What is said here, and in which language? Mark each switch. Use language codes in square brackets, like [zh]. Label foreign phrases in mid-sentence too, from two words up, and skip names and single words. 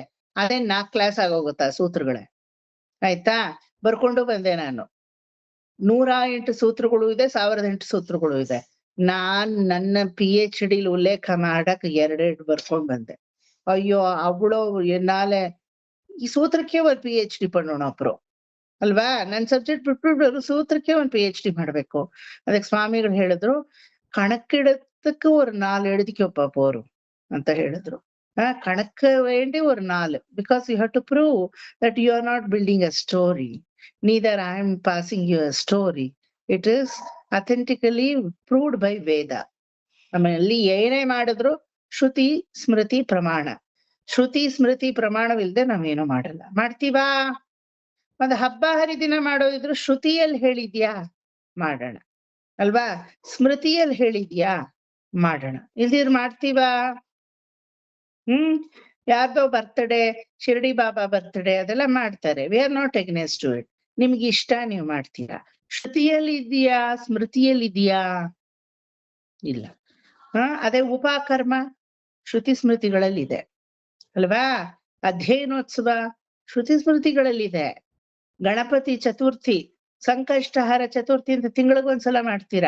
[kn] ಅದೇ 4 ಕ್ಲಾಸ್ ಆಗೋಗುತ್ತಾ ಸೂತ್ರಗಳೇ. ಆಯ್ತಾ? ಬರ್ಕೊಂಡು ಬಂದೆ ನಾನು. 108 ಸೂತ್ರಗಳು ಇದೆ, 1008 ಸೂತ್ರಗಳು ಇದೆ. ನನ್ನ PhD ಉಲ್ಲೇಖ ಮಾಡಕ್ 2 ಬರ್ಕೊಂಡ್ ಬಂದೆ. ಅಯ್ಯೋ ಅವಳು ಎನ್ನಾಲೆ ಈ ಸೂತ್ರಕ್ಕೆ ಒಂದು PhD [ta] பண்ணணும். அப்புறம் [kn] ಅಲ್ವಾ? ನನ್ ಸಬ್ಜೆಕ್ಟ್ ಬಿಟ್ಬಿಟ್ಟು ಸೂತ್ರಕ್ಕೆ ಒಂದು PhD ಮಾಡ್ಬೇಕು. ಅದಕ್ಕೆ ಸ್ವಾಮಿಗಳು ಹೇಳಿದ್ರು, [ta] கணக்கெடுத்துக்கு ஒரு 4 எழுதிக்கோப்பா போரும் [kn] ಅಂತ ಹೇಳಿದ್ರು. [ta] கணக்கு வேண்டி ஒரு 4 [en] because you have to prove that you are not building a story. Neither I am passing you a story. It is authentically proved by Veda. [kn] ನಮ್ಮಲ್ಲಿ ಏನೇ ಮಾಡಿದ್ರು ಶ್ರುತಿ ಸ್ಮೃತಿ ಪ್ರಮಾಣ. ಶ್ರುತಿ ಸ್ಮೃತಿ ಪ್ರಮಾಣವಿಲ್ಲದೆ ನಾವೇನು ಮಾಡಲ್ಲ. ಮಾಡ್ತೀವಾ? ಒಂದು ಹಬ್ಬ ಹರಿದಿನ ಮಾಡೋದಿದ್ರು ಶ್ರುತಿಯಲ್ಲಿ ಹೇಳಿದ್ಯಾ? ಮಾಡೋಣ ಅಲ್ವಾ? ಸ್ಮೃತಿಯಲ್ಲಿ ಹೇಳಿದ್ಯಾ? ಮಾಡೋಣ. ಇಲ್ದಿರ್ ಮಾಡ್ತೀವಾ? ಯಾರ್ದೋ ಬರ್ತಡೇ, ಶಿರ್ಡಿ ಬಾಬಾ ಬರ್ತಡೇ ಅದೆಲ್ಲ ಮಾಡ್ತಾರೆ. [en] We are not against to it. [kn] ನಿಮ್ಗೆ ಇಷ್ಟ ನೀವು ಮಾಡ್ತೀರಾ. ಶ್ರುತಿಯಲ್ಲಿ ಇದೆಯಾ? ಸ್ಮೃತಿಯಲ್ಲಿ ಇದೆಯಾ? ಇಲ್ಲ. ಅದೇ ಉಪಕರ್ಮ ಶ್ರುತಿ ಸ್ಮೃತಿಗಳಲ್ಲಿದೆ ಅಲ್ವಾ? ಅಧ್ಯಯನೋತ್ಸವ ಶ್ರುತಿ ಸ್ಮೃತಿಗಳಲ್ಲಿದೆ. ಗಣಪತಿ ಚತುರ್ಥಿ, ಸಂಕಷ್ಟಹಾರ ಚತುರ್ಥಿ ಅಂತ ತಿಂಗಳಿಗೊಂದ್ಸಲ ಮಾಡ್ತೀರಾ.